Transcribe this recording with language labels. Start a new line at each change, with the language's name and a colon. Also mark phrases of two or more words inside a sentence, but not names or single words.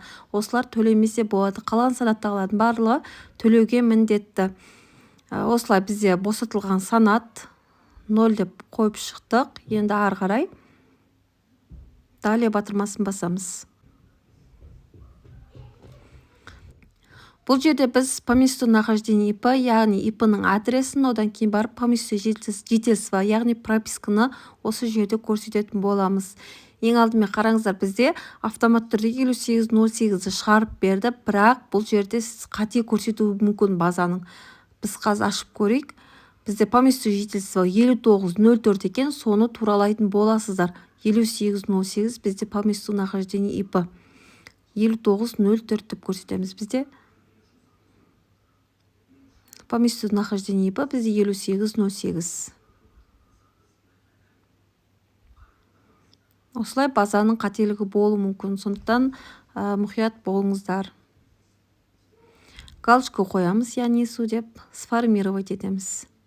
Kazakh: Осылар төлемесе болады. Қалған санаттағылардың барлығы төлеуге міндетті. Осылай бізде босатылған санат 0 деп қойып шықтық. Енді ары қарай далее батырмасын басамыз. Бұл жерде біз
Russian: по месту нахождения ИП,
Kazakh: яғни ИП-ның адресін, одан кейін барып
Russian: по месту жительства,
Kazakh: яғни прописканы осы жерде көрсететін боламыз. Ең алдымен қараңыздар, бізде автомат түрде 5808-ді шығарып берді, бірақ бұл жерде қате көрсетуі мүмкін базаның. Біз қазір ашып көрейік. Бізде
Russian: по месту жительства
Kazakh: 5904 екен, соны туралайтын боласыздар. 5808 бізде
Russian: по месту нахождения ИП
Kazakh: 5904 деп көрсетеміз. Бізде
Russian: по месту нахождения ИП
Kazakh: бізде 5808. Осылай базаның қателігі болуы мүмкін, сондықтан мұқият болыңыздар. Галочка қоямыз,
Russian: я несу
Kazakh: деп сформировать етеміз.